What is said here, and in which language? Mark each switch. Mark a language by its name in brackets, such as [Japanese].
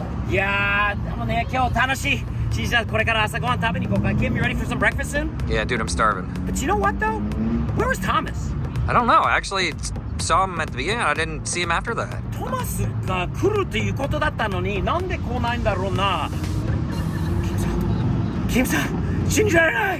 [Japanese] いやー、でもね、今日楽しい。じゃあこれから朝ごはん食べに行こうか。 [English] Kim, you ready for some breakfast soon? Yeah, dude, I'm starving. But you know what though? Where was Thomas? I don't know. I actually saw him at the beginning. I didn't see him after that. [Japanese] トマスが来るっていうことだったのに、なんで来ないんだろうな。キムさん、信じられない。